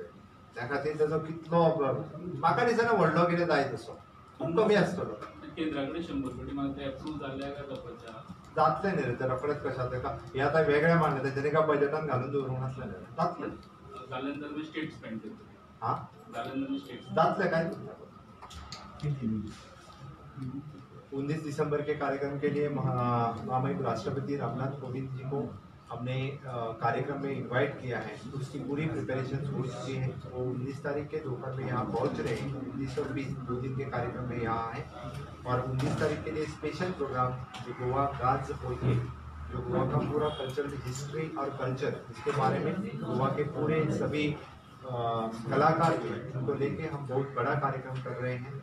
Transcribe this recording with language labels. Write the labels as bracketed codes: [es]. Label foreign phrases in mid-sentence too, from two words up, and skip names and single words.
[kok] त्या खातीर तेजो कितलो म्हाका दिसना व्हडलो कितें जाय तसो खूब कमी आसतलो. केंद्रा कडेन 100 कोटी मागता ते एप्रूव जाल्ल्या काय जावपाच्या जातलें न्ही रे ते रोखडेंच कशा ताका हे आतां वेगळें मांडलें तेजें एका बजेटान घालून दवरूंक नासलें न्ही. जातलें जाल्यानंतर [en] state spend [kok] करतले. हां जाल्यानंतर स्टेट जातलें काय. [hi] 19 दिसंबर के कार्यक्रम के लिए महामहिम राष्ट्रपति रामनाथ कोविंद जी को हमने कार्यक्रम में इनवाइट किया है. उसकी पूरी प्रिपरेशन हो चुकी है. वो 19 तारीख के दोपहर में यहाँ पहुँच रहे हैं. 19 और 20 2 दिन के कार्यक्रम में यहाँ आए और 19 तारीख के लिए [en] special program [hi] जो गोवा गाज होइए, जो गोवा का पूरा [en] cultural history [hi] और कल्चर इसके बारे में गोवा के पूरे सभी कलाकार जो हैं उनको लेके हम बहुत बड़ा कार्यक्रम कर रहे हैं.